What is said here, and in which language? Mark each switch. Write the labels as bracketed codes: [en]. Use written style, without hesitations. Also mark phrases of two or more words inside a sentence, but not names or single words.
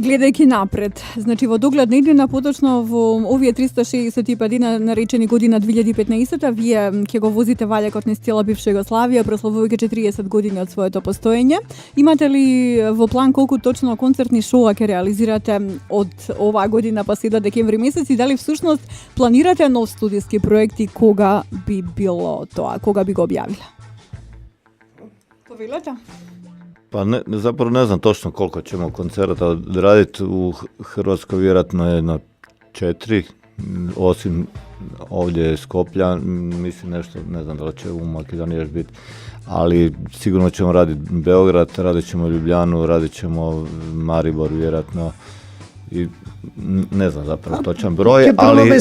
[mk] Гледајќи напред, значи во догледна иднина, поточно во овие 365 дена наречени година 2015, вие ќе го возите валјакот низ цела бивша Југославија, прославувајќи 40 години од своето постоење. Имате ли во план колку точно концертни шоуа ќе реализирате од оваа година па се до декември месец и дали всушност планирате нов студиски проект и кога би било тоа, кога би го објавиле? Повелете? [hr] Pa zapravo ne znam točno koliko ćemo koncerata odraditi. U Hrvatskoj vjerojatno jedno 4, osim ovdje Skoplja, mislim nešto, ne znam da li će u Makedoniji još biti, ali sigurno ćemo raditi Beograd, radit ćemo Ljubljanu, radit ćemo Maribor vjerojatno i ne znam zapravo točan broj, ali